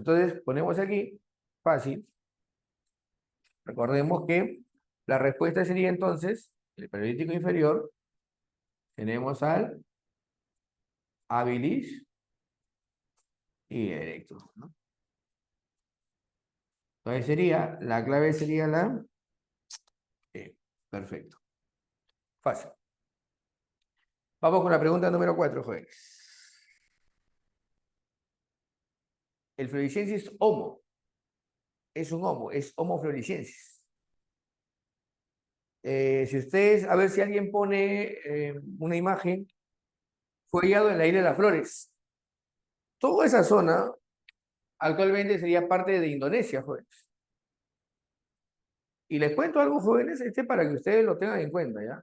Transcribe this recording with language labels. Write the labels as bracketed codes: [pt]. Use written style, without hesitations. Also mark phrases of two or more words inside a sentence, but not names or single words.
[es] Entonces ponemos aquí, fácil. Recordemos que la respuesta sería entonces, el Paleolítico inferior, tenemos al habilis y erectus, ¿no? Entonces sería, la clave sería la E. Perfecto. Fácil. Vamos con la pregunta número 4, jóvenes. El floresiensis homo es un homo, es Homo floresiensis. Si ustedes, a ver si alguien pone una imagen, fue hallado en la isla de las Flores. Toda esa zona actualmente sería parte de Indonesia, jóvenes. Y les cuento algo, jóvenes, para que ustedes lo tengan en cuenta, ¿ya?